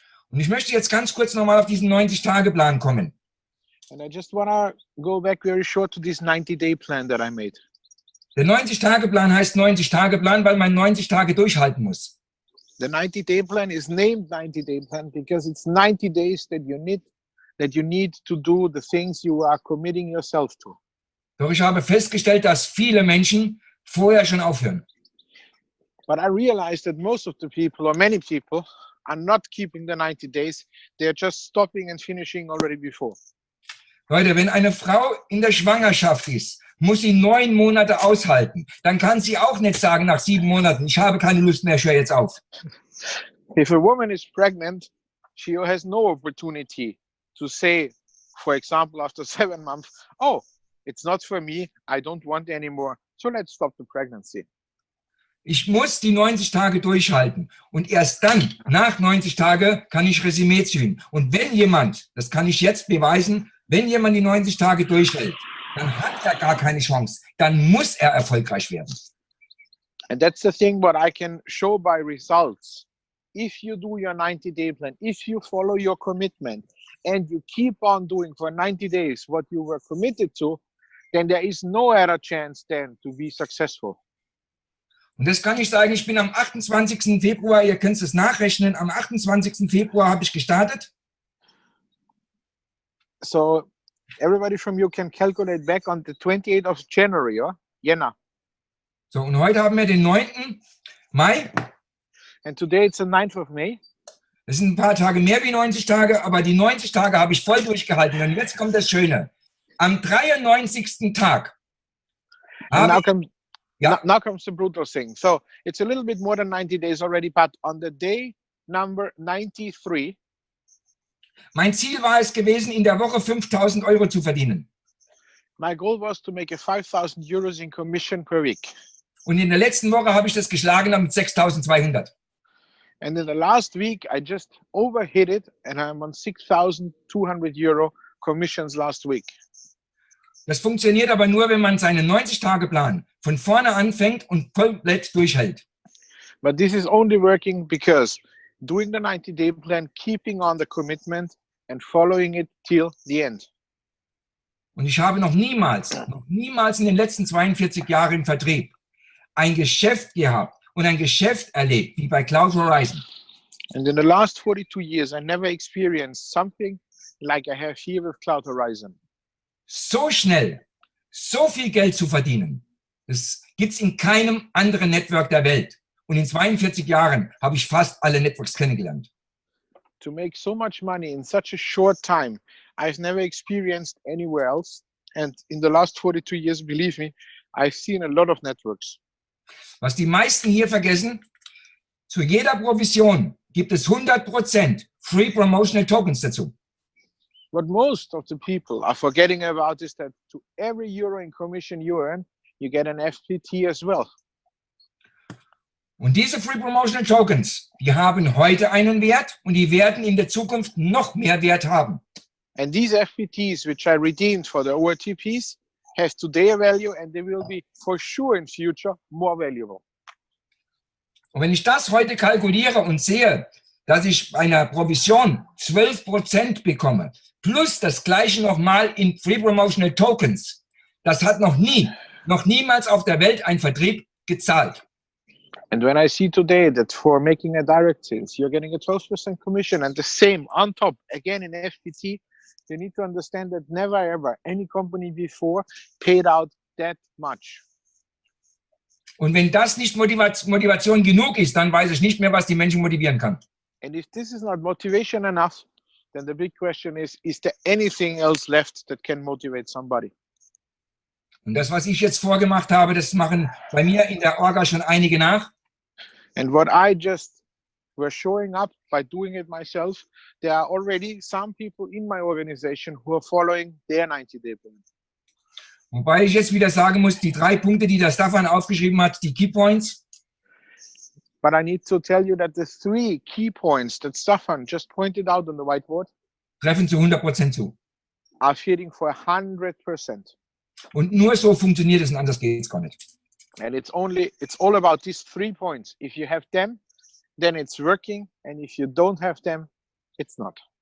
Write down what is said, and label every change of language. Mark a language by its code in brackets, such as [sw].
[de] Und ich möchte jetzt ganz kurz nochmal auf diesen 90-Tage-Plan kommen. [en] And I just want to go back very short to this 90-day plan that I made. [de] Der 90-Tage-Plan heißt 90-Tage-Plan, weil man 90 Tage durchhalten muss. [en] The 90-day plan is named 90-day plan because it's 90 days that you need to do the things you are committing yourself to. [de] Doch ich habe festgestellt, dass viele Menschen vorher schon aufhören. [en] But I realized that most of the people, or many people, are not keeping the 90 days. They're just stopping and finishing already before. [de] Leute, wenn eine Frau in der Schwangerschaft ist, muss sie 9 Monate aushalten. Dann kann sie auch nicht sagen nach 7 Monaten, ich habe keine Lust mehr, ich höre jetzt auf. [en] If a woman is pregnant, she has no opportunity to say, for example, after 7 months, oh, it's not for me, I don't want anymore, so let's stop the pregnancy. [de] Ich muss die 90 Tage durchhalten und erst dann, nach 90 Tagen, kann ich Resümee ziehen. Und wenn jemand, das kann ich jetzt beweisen, wenn jemand die 90 Tage durchhält, dann hat er gar keine Chance. Dann muss er erfolgreich werden. [en] And that's the thing what I can show by results. If you do your 90-day plan, if you follow your commitment, and you keep on doing for 90 days what you were committed to, then there is no other chance then to be successful. [de] Und das kann ich sagen, ich bin am 28. Februar, ihr könnt es nachrechnen, am 28. Februar habe ich gestartet. [en] So everybody from you can calculate back on the 28th of January, or Jänner. [de] So, und heute haben wir den 9. Mai. [en] And today it's the 9th of May. [de] Das sind ein paar Tage mehr wie 90 Tage, aber die 90 Tage habe ich voll durchgehalten. Und jetzt kommt das Schöne. Am 93. Tag habe [en] now comes the brutal thing. So it's a little bit more than 90 days already, but on the day number 93, [de] mein Ziel war es gewesen, in der Woche 5.000 Euro zu verdienen. [en] my goal was to make a 5,000 euros in commission per week. [de] Und in der letzten Woche habe ich das geschlagen mit 6.200. [en] And in the last week, I just overhit it, and I'm on 6,200 euro commissions last week. [de] Das funktioniert aber nur, wenn man seinen 90-Tage-Plan von vorne anfängt und komplett durchhält. [en] But this is only working because doing the 90-day plan, keeping on the commitment, and following it till the end. [de] Und ich habe noch niemals in den letzten 42 Jahren im Vertrieb ein Geschäft gehabt und ein Geschäft erlebt, wie bei Cloud Horizon. [en] And in the last 42 years, I never experienced something like I have here with Cloud Horizon. [de] So schnell, so viel Geld zu verdienen, das gibt es in keinem anderen Network der Welt. Und in 42 Jahren habe ich fast alle Networks kennengelernt. [en] To make so much money in such a short time, I've never experienced anywhere else. And in the last 42 years, believe me, I've seen a lot of networks. [de] Was die meisten hier vergessen, zu jeder Provision gibt es 100% Free Promotional Tokens dazu. [en] What most of the people are forgetting about is that to every euro in commission you earn, you get an FPT as well. [de] Und diese Free Promotional Tokens, die haben heute einen Wert und die werden in der Zukunft noch mehr Wert haben. [en] And these FPTs, which I redeemed for the ORTPs, have today a value and they will be for sure in future more valuable. [de] Und wenn ich das heute kalkuliere und sehe, dass ich bei einer Provision 12% bekomme, plus das gleiche nochmal in Free Promotional Tokens, das hat noch niemals auf der Welt ein Vertrieb gezahlt. [en] And when I see today that for making a direct sales, you're getting a 12% commission and the same on top, again in FPT, you need to understand that never ever any company before paid out that much. [de] Und wenn das nicht Motivation genug ist, dann weiß ich nicht mehr, was die Menschen motivieren kann. [en] And if this is not motivation enough, then the big question is there anything else left that can motivate somebody? [de] Und das, was ich jetzt vorgemacht habe, das machen bei mir in der Orga schon einige nach. [en] And what I just were showing up by doing it myself, there are already some people in my organization who are following their 90-day plan. [de] Wobei ich jetzt wieder sagen muss, die 3 Punkte, die der Staffan aufgeschrieben hat, die Key Points. [en] But I need to tell you that the 3 key points that Staffan just pointed out on the whiteboard [de] Treffen zu 100% zu. [en] are fitting for 100%. [de] Und nur so funktioniert es und anders geht es gar nicht. [en] And it's all about these 3 points. If you have them, then it's working. And if you don't have them, it's not.